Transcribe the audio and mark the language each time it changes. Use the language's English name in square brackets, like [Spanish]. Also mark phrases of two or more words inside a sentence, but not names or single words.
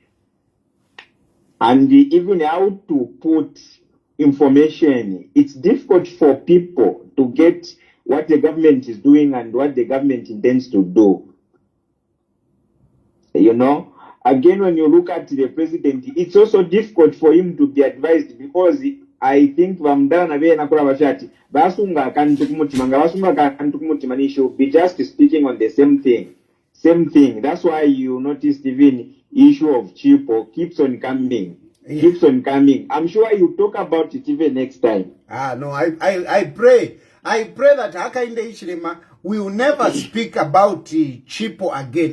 [English] And even how to put information, it's difficult for people to get what the government is doing and what the government intends to do. Again, when you look at the president, it's also difficult for him to be advised because I think [Bemba] vamdala na vye nakula bashati basunga akantu kumutima nga basunga akantu kumutima ni [English] should be just speaking on the same thing. That's why you noticed even issue of Chipo keeps on coming. I'm sure you talk about it even next time. No, I pray that Hakainde Ichilema will never speak about Chipo again.